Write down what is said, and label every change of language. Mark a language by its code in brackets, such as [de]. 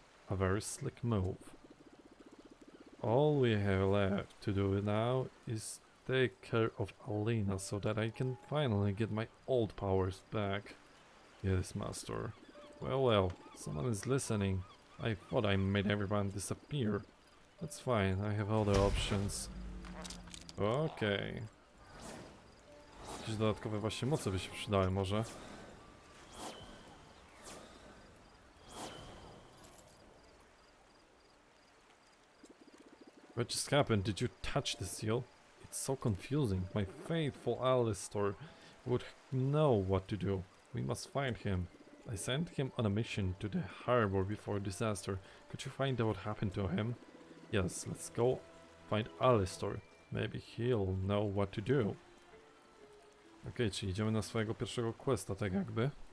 [en] A very slick move. All we have left to do now is take care of Alina so that I can finally get my old powers back. Yes, master. Well, someone is listening. I thought I made everyone disappear. That's fine, I have other options. [pl] Okej. Jakieś dodatkowe właśnie moce by się przydały może. [en] What just happened? Did you touch the seal? It's so confusing. My faithful Alistair would know what to do. We must find him. I sent him on a mission to the harbor before disaster. Could you find out what happened to him? Yes, let's go find Alistair. Maybe he'll know what to do. [pl] Okej, czyli idziemy na swojego pierwszego questa, tak jakby.